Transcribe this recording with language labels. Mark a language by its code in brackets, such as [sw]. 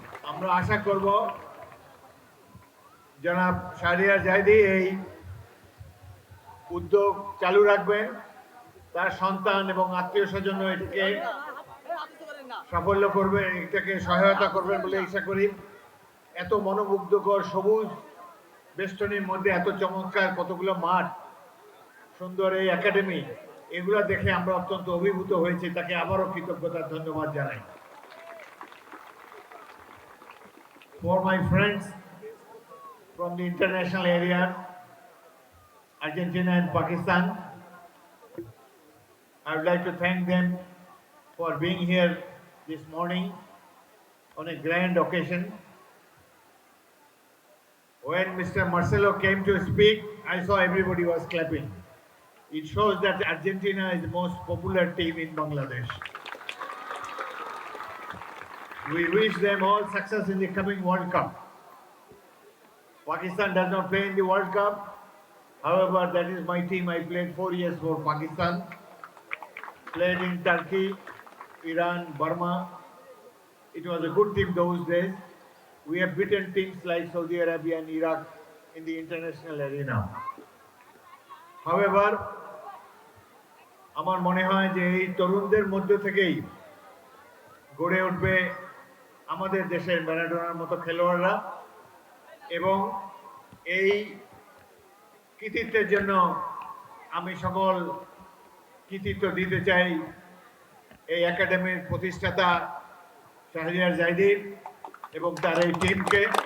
[bn] আমরা আশা করব জনাব শাহরিয়ার জাহিদি এই উদ্যোগ চালু রাখবেন, তার সন্তান এবং আত্মীয় স্বজন এটাকে সাফল্য করবেন, এটাকে সহায়তা করবেন বলে আশা করি। এত মনোমুগ্ধকর সবুজ বেষ্টনীর মধ্যে এত চমৎকার কতগুলো মাঠ, সুন্দর এই একাডেমি, এগুলো দেখে আমরা অত্যন্ত অভিভূত হয়েছি। তাকে আবারও কৃতজ্ঞতার ধন্যবাদ জানাই। [en] For my friends from the international area, Argentina and Pakistan, I would like to thank them for being here this morning on a grand occasion. When Mr. Marcelo came to speak, I saw everybody was clapping. It shows that Argentina is the most popular team in Bangladesh. We wish them all success in the coming World Cup. Pakistan does not play in the World Cup. However, that is my team. I played 4 years for Pakistan. Played in Turkey, Iran, Burma. It was a good team those days. We have beaten teams like Saudi Arabia and Iraq in the international arena. [bn] However, আমার মনে হয় যে এই তরুণদের মধ্য থেকেই গড়ে উঠবে আমাদের দেশের ম্যারাডোনার মতো খেলোয়াড়রা, এবং এই কৃতিত্বের জন্য আমি সকল কৃতিত্ব দিতে চাই এই একাডেমির প্রতিষ্ঠাতা শাহরিয়ার জাহিদির এবং তার এই টিমকে।